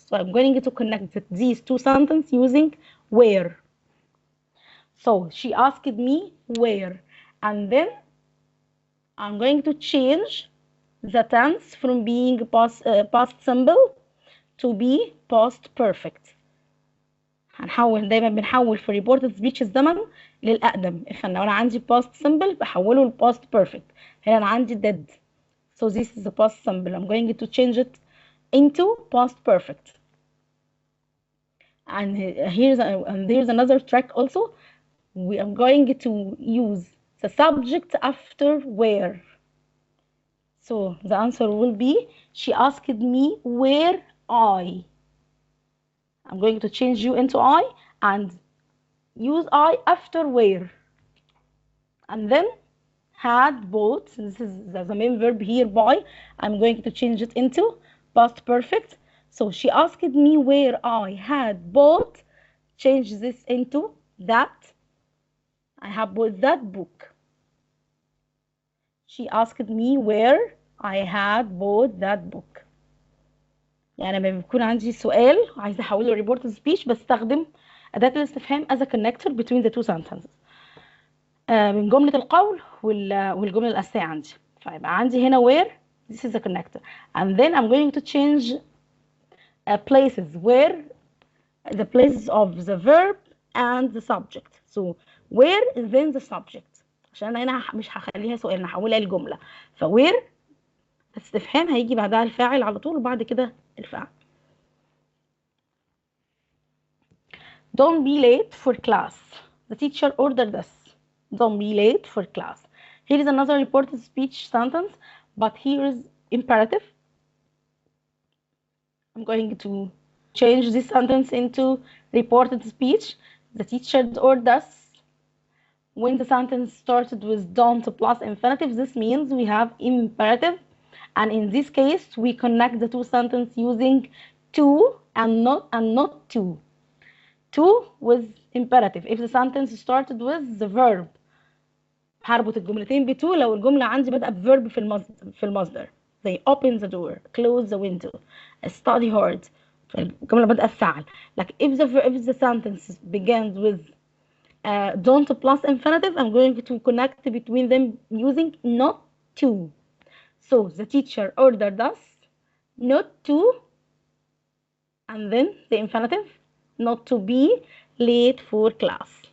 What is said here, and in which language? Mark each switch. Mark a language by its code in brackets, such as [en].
[en] So I'm going to connect these two sentences using where. So she asked me where, and then I'm going to change the tense from being past simple to be past perfect. [ar] دايما بنحول في reported speech الزمن للأقدم. لو أنا عندي past simple بحوله ل past perfect. هنا أنا عندي did. [en] So this is the past simple. I'm going to change it into past perfect. And here's another trick also. We are going to use the subject after where. So the answer will be, she asked me where I. I'm going to change you into I and use I after where. And then had bought, this is the main verb here, buy. I'm going to change it into past perfect. So she asked me where I had bought change this into that. I have bought that book. She asked me where I had bought that book. [ar] يعني لما بيكون عندي سؤال عايزه احوله ريبورت سبيش بستخدم اداه الاستفهام [en] as a connector between the two sentences. [ar] من جمله القول والجمله الاساسيه عندي. فيبقى عندي هنا [en] where, this is a connector, and then I'm going to change places where, the places of the verb and the subject. So where is then the subject, [ar] عشان انا هنا مش هخليها سؤال، انا هحولها لجمله. ف where استفهام هيجي بعدها الفاعل على طول وبعد كده الفعل. [en] Don't be late for class. The teacher ordered us. Don't be late for class. Here is another reported speech sentence, but here is imperative. I'm going to change this sentence into reported speech. The teacher ordered us. When the sentence started with don't plus infinitive, this means we have imperative. And in this case, we connect the two sentences using to and not to. To with imperative. If the sentence started with the verb, [ar] هربط الجملتين ب to لو الجملة عندي بدأ بverb في المصدر. [en] They open the door, close the window, study hard. [ar] الجملة بدأ بفعل. [en] Like if the sentence begins with don't plus infinitive, I'm going to connect between them using not to. So the teacher ordered us not to, and then the infinitive, not to be late for class.